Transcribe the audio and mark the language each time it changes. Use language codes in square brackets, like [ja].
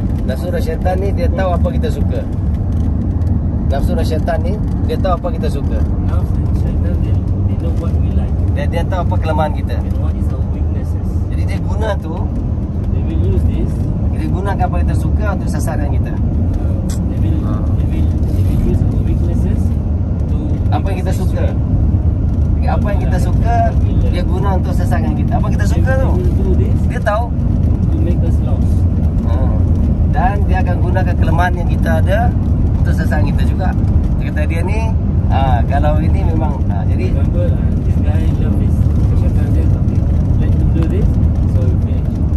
[ms] Nafsu dan syaitan ni dia tahu apa kita suka. Nafsu dan syaitan ni dia tahu apa kita suka. [en] Nafsu and shaitan, they know what we like [ms] Dan dia tahu apa kelemahan kita. [en] and what is our weaknesses. [ms] Jadi dia guna tu, [en] They will use this. [ms] dia gunakan apa kita suka untuk sasaran kita. [en] They will use our weaknesses to [ms] Apa yang kita suka, apa yang kita suka, dia guna untuk sasaran kita. Apa kita suka tu, [en] They will do this [ms] dia tahu. [en] to make us lost. [ms] Dan dia akan gunakan kelemahan yang kita ada untuk sasaran kita juga. Dia kata dia ni, kalau ini memang, jadi [en] Remember, this guy love this. Shaitan says, okay, let him do this, so we finish.